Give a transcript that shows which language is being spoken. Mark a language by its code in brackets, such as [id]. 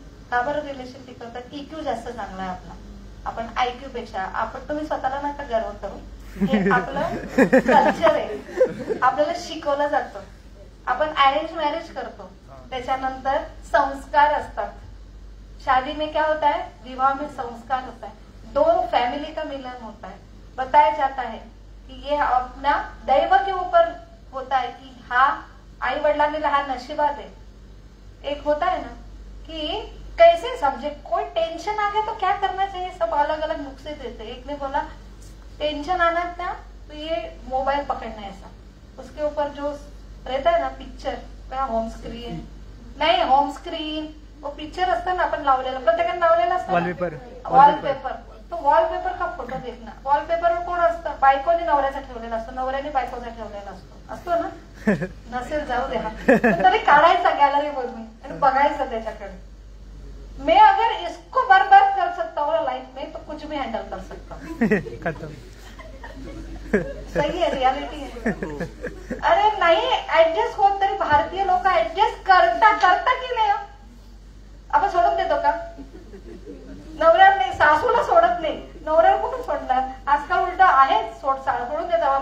[mr] का बरं relation टिकवतात? IQ जास्त चांगला आहे आपला. आपण IQ पेक्षा तुम्ही स्वतःला नका गर्व करू, हे आपलं कल्चर आहे. आपल्याला शिकवलं जातं. आपण अरेंज मॅरेज करतो, त्याच्यानंतर संस्कार असतात. [hi] शादी में क्या होता है, विवाह में संस्कार होता है, दो फैमिली का मिलन होता है. बताया जाता है कि ये अपना दैव के ऊपर होता है [mr] कि हा आई वडिलांनी हा नशिबात आहे. [hi] एक होता है ना कि कैसे समझे, कोई टेंशन आ गया तो क्या करना चाहिए, सब अलग अलग नुस्खे देते. एक ने बोला टेंशन आना था तो ये मोबाइल पकड़ना है, ऐसा उसके ऊपर जो रहता है ना पिक्चर, होम स्क्रीन [mr] नाही, होम स्क्रीन वो पिक्चर असतं ना आपण लावलेलं, प्रत्येकाने लावलेलं असतं वॉलपेपर. [hi] तो वॉलपेपर का फोटो देखना. [mr] वॉलपेपरवर कोण असतं, बायकोने नवऱ्याचा ठेवलेला असतो, नवऱ्याने बायकोचा ठेवलेला असतो ना. नसेल जाऊ द्या, तरी काढायचा गॅलरी मधून आणि बघायचं त्याच्याकडे. [hi] मैं अगर इसको बर्बाद कर सकता हूँ लाइफ में तो कुछ भी हैंडल कर सकता हूँ. खत्म. सही है, रियालिटी है. [mr] अरे नाही ऍडजस्ट होत तरी भारतीय लोक ऍडजस्ट करता की नाही? आपण सोडून देतो का? नवऱ्याला नाही, सासूला सोडत नाही, नवऱ्याला कुठून सोडणार? आजकाल उलट आहे, सोडून देता.